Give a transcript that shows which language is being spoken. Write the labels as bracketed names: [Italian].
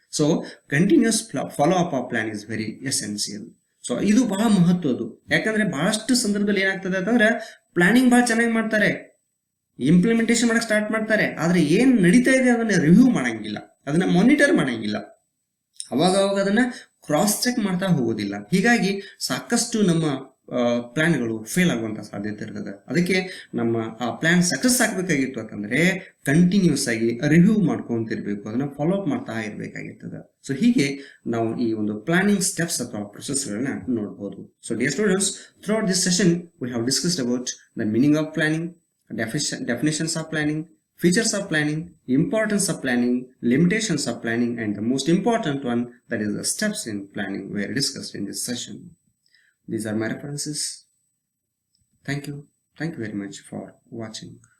[English] So continuous follow-up of plan is very essential. [Kannada] So ಇದು ಬಹಳ ಮಹತ್ವದ್ದು. ಯಾಕಂದ್ರೆ ಬಹಳಷ್ಟು ಸಂದರ್ಭದಲ್ಲಿ ಏನಾಗ್ತದೆ ಅಂತಂದ್ರೆ ಪ್ಲಾನಿಂಗ್ ಬಹಳ ಚೆನ್ನಾಗಿ ಮಾಡ್ತಾರೆ, ಇಂಪ್ಲಿಮೆಂಟೇಷನ್ ಮಾಡಕ್ ಸ್ಟಾರ್ಟ್ ಮಾಡ್ತಾರೆ, ಆದ್ರೆ ಏನ್ ನಡೀತಾ ಇದೆ ಅದನ್ನ ರಿವ್ಯೂ ಮಾಡಂಗಿಲ್ಲ, ಅದನ್ನ ಮಾನಿಟರ್ ಮಾಡಂಗಿಲ್ಲ, ಅವಾಗ ಅದನ್ನ ಕ್ರಾಸ್ ಚೆಕ್ ಮಾಡ್ತಾ ಹೋಗೋದಿಲ್ಲ. ಹೀಗಾಗಿ ಸಾಕಷ್ಟು ನಮ್ಮ ಪ್ಲಾನ್ಗಳು ಫೇಲ್ ಆಗುವಂತ ಸಾಧ್ಯತೆ ಇರ್ತದೆ. ಅದಕ್ಕೆ ನಮ್ಮ ಆ ಪ್ಲಾನ್ ಸಕ್ಸಸ್ ಆಗ್ಬೇಕಾಗಿತ್ತು ಅಂತಂದ್ರೆ ಕಂಟಿನ್ಯೂಸ್ ಆಗಿ ರಿವ್ಯೂ ಮಾಡ್ಕೊಂತಿರ್ಬೇಕು, ಅದನ್ನ ಫಾಲೋ ಅಪ್ ಮಾಡ್ತಾ ಇರ್ಬೇಕಾಗಿರ್ತದೆ. ಸೊ ಹೀಗೆ ನಾವು ಈ ಒಂದು ಪ್ಲಾನಿಂಗ್ ಸ್ಟೆಪ್ಸ್ ಅಥವಾ ಪ್ರೊಸೆಸ್ ಗಳನ್ನ ನೋಡಬಹುದು. [English] So dear students, throughout this session we have discussed about the meaning of planning, definitions of planning, features of planning, importance of planning, limitations of planning, and the most important one, that is the steps in planning, were discussed in this session. These are my references. Thank you very much for watching.